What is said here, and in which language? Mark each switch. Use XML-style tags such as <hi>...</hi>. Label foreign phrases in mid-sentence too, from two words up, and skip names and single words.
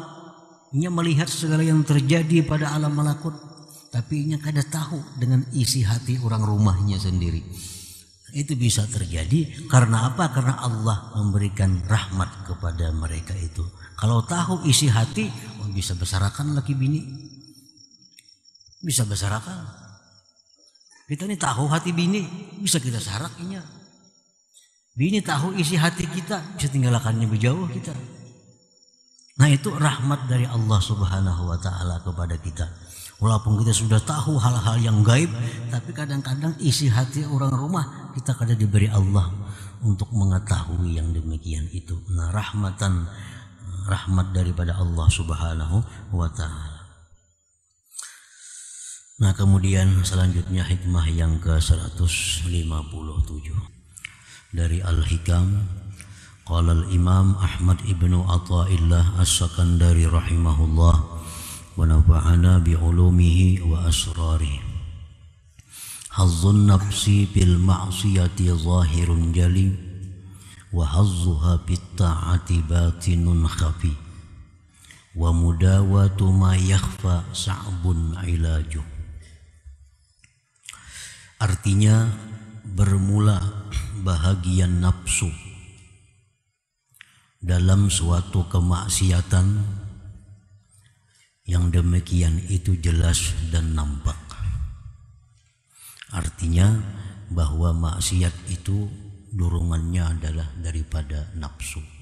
<bjn>Ia melihat segala yang terjadi pada alam malakut, tapi ia kada tahu dengan isi hati orang rumahnya sendiri.</bjn> <id>Itu bisa terjadi karena apa? Karena Allah memberikan rahmat kepada mereka itu.</id> <bjn>Kalau tahu isi hati, bisa besarakan laki bini, bisa besarakan. Kita ini tahu hati bini, bisa kita sarakinya. Bini tahu isi hati kita, bisa tinggalkannya berjauh kita.</bjn> <id>Nah, itu rahmat dari Allah</id> <ar>سبحانه وتعالى</ar> <id>kepada kita. Walaupun kita sudah tahu hal-hal yang gaib, tapi kadang-kadang isi hati orang rumah kita kadang diberi Allah untuk mengetahui yang demikian itu. Nah, rahmat daripada Allah</id> <ar>سبحانه وتعالى.</ar> <id>Nah, kemudian selanjutnya hikmah yang ke-157 dari Al-Hikam.</id> <ar>قال الإمام أحمد بن عطاء الله السكندري رحمه الله ونفعنا بعلومه وأسراره. حظ النفس بالمعصية ظاهر جلي وحظها بالطاعة باطن خفي ومداواة ما يخفى صعب علاجه.</ar> <id>Artinya bermula bahagian nafsu dalam suatu kemaksiatan yang demikian itu jelas dan nampak. Artinya bahwa maksiat itu dorongannya adalah daripada nafsu.</id>